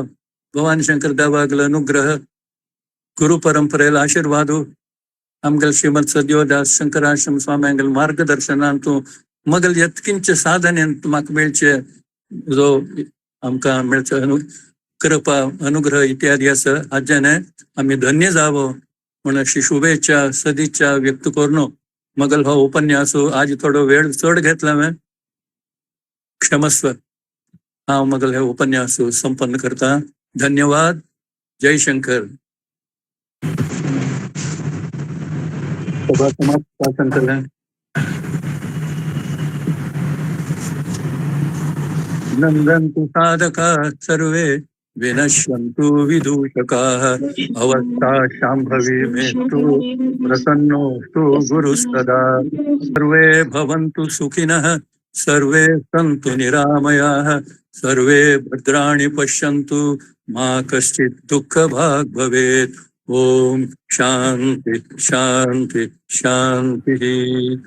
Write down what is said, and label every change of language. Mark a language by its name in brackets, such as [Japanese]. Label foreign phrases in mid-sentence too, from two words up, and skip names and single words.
[Konkani] भगवान शंकर देवागेलो अनुग्रह गुरु परंपरेला आशीर्वाद आमगेल श्रीमद सद्योदास शंकराश्रम स्वाम्यांगेल मार्गदर्शनांतू मगल यत्किंच साधनेंत म्हाका मेळचे जो आमकां मेळचे कृपा अनुग्रह इत्यादी असं आज्याने आम्ही धन्य जावं म्हणून अशी शुभेच्छा सदिच्छा व्यक्त करून मगल हा उपन्यास आज थोडं वेळ चढ घेतला मी क्षमस्व हा मगल हे उपन्यास संपन्न करता धन्यवाद जय शंकर सभा समाप्त संकलन [Sanskrit] नंदन्तु साधका सर्वे विनश्यन्तु विदूषकाः अवस्था शाम्भवी मेस्तु प्रसन्नोऽस्तु गुरुस्तदा सर्वे भवन्तु सुखिनः सर्वे सन्तु निरामयाः सर्वे भद्राणि पश्यन्तु मा कश्चित् दुःखभाग् भवेत् ओम शान्ति शान्ति शान्तिः